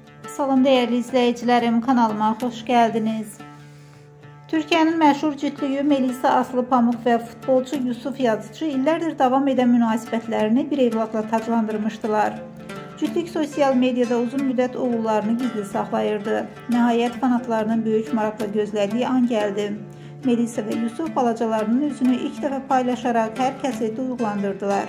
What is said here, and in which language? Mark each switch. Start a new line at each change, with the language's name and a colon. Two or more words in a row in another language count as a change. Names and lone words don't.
Turkish: Salam değerli izleyicilerim, kanalıma hoş geldiniz.
Azerbaijani: Türkiye'nin məşhur cütlüyü Melisa Aslı Pamuk ve futbolcu Yusuf Yazıcı illərdir davam eden münasibətlərini bir evladla taclandırmışdılar. Cütlük sosyal medyada uzun müddət oğullarını gizli saxlayırdı. Nəhayət fanatlarının böyük maraqla gözlədiyi an gəldi. Melisa ve Yusuf balacalarının üzünü ilk dəfə paylaşarak hər kəsi duyğulandırdılar.